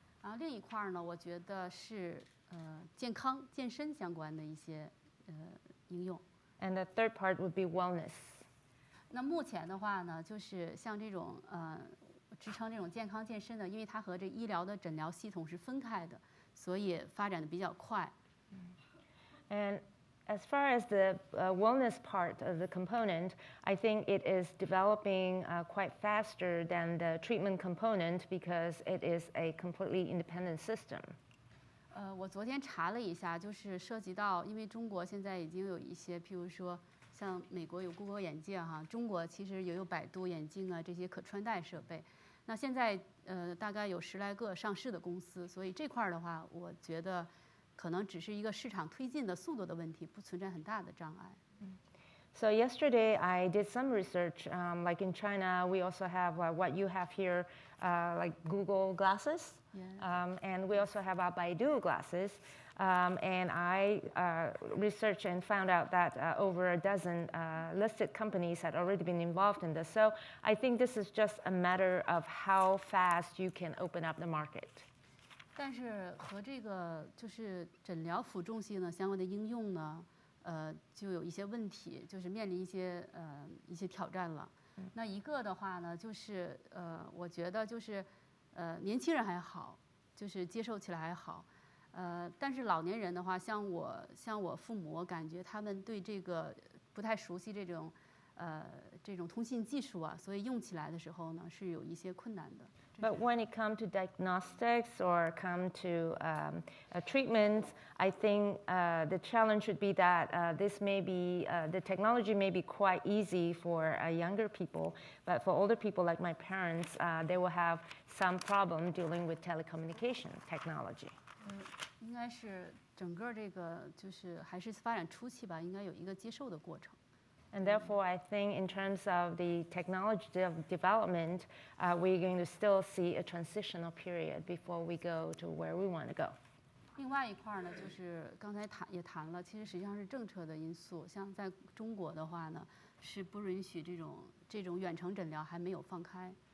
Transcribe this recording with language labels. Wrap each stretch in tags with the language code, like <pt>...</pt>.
<zh>然后另一块儿呢，我觉得是健康健身相关的一些应用。</zh> <en>And the third part would be wellness.</en> <zh>那目前的话呢，就是像这种支撑这种健康健身的，因为它和这医疗的诊疗系统是分开的，所以发展的比较快。</zh> <en>And as far as the wellness part of the component, I think it is developing quite faster than the treatment component because it is a completely independent system.</en> <zh>我昨天查了一下，就是涉及到，因为中国现在已经有一些，譬如说像美国有谷歌眼镜哈，中国其实也有百度眼镜啊这些可穿戴设备。那现在大概有10来个上市的公司，所以这块儿的话，我觉得可能只是一个市场推进的速度的问题，不存在很大的障碍。</zh> <en>So yesterday I did some research. Like in China, we also have what you have here, like Google glasses, and we also have our Baidu glasses. And I researched and found out that over a dozen listed companies had already been involved in this. So I think this is just a matter of how fast you can open up the market.</en> <zh>但是和这个就是诊疗辅助性的相关的应用呢，就有一些问题，就是面临一些挑战了。那一个的话呢，就是我觉得就是年轻人还好，就是接受起来还好。但是老年人的话，像我父母，我感觉他们对这个不太熟悉这种通信技术啊，所以用起来的时候呢是有一些困难的。</zh> <en>But when it comes to diagnostics or come to treatments, I think the challenge should be that this may be the technology may be quite easy for younger people, but for older people like my parents, they will have some problem dealing with telecommunication technology.</en> <zh>应该是整个这个就是还是发展初期吧，应该有一个接受的过程。</zh> <en>And therefore, I think in terms of the technology development, we're going to still see a transitional period before we go to where we want to go.</en> <zh>另外一块呢，就是刚才也谈了，其实实际上是政策的因素。像在中国的话呢，是不允许这种远程诊疗还没有放开。</zh>